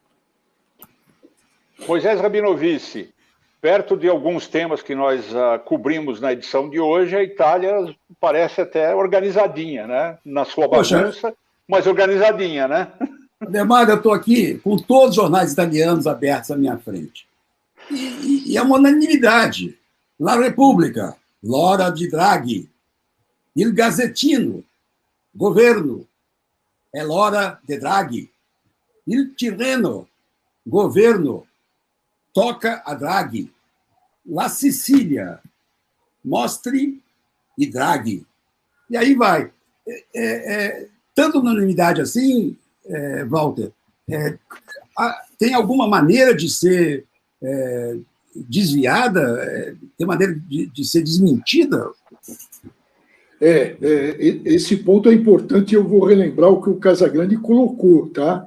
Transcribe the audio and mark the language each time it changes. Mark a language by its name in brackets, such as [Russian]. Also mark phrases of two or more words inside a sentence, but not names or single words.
[Portuguese] Moisés Rabinovici, perto de alguns temas que nós cobrimos na edição de hoje, a Itália parece até organizadinha, né? Na sua bagunça, mas organizadinha, né? Ademar, eu estou aqui com todos os jornais italianos abertos à minha frente. E é uma unanimidade. [Italian] La Repubblica, l'ora di Draghi. Il Gazzettino, governo, è l'ora di Draghi. Il Tirreno, governo, toca a Draghi. La Sicília, mostri e Draghi. [Portuguese] E aí vai. Tanto unanimidade assim, Walter, tem alguma maneira de ser desviada? Tem maneira de ser desmentida? Esse ponto é importante, eu vou relembrar o que o Casagrande colocou, tá?